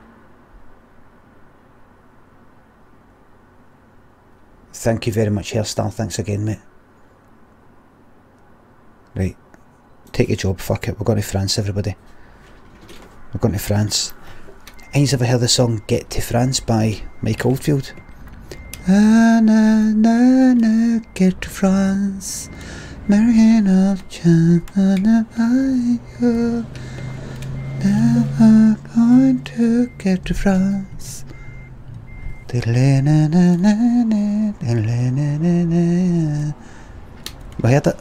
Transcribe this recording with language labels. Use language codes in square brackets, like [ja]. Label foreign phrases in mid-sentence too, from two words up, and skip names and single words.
[en] Thank you very much, Hairstyle. Thanks again, mate. Right. Take your job, fuck it. We're going to France, everybody. We're going to France. Anyone ever heard the song Get to France by Mike Oldfield? Na na na na, get to France. American of China, never going to get to France. You heard it?